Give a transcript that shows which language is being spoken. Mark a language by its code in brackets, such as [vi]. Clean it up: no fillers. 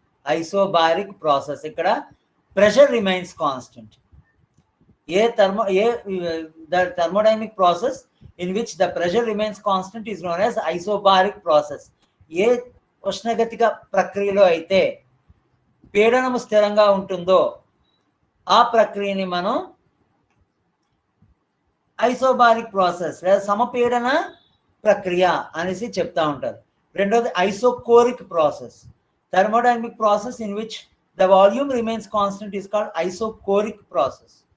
[en] isobaric process, [te] ఇక్కడ [en] Pressure remains constant. the thermodynamic process in which the pressure remains constant is known as isobaric process. [te] ఏ ఉష్ణగతిక ప్రక్రియలో అయితే పీడనము స్థిరంగా ఉంటుందో ఆ ప్రక్రియని మనం ఐసోబారిక్ ప్రాసెస్ లేదా సమపీడన ప్రక్రియ అనేసి చెప్తా ఉంటారు. రెండోది [en] Isochoric process. Thermodynamic process in which the volume remains constant is called isochoric process.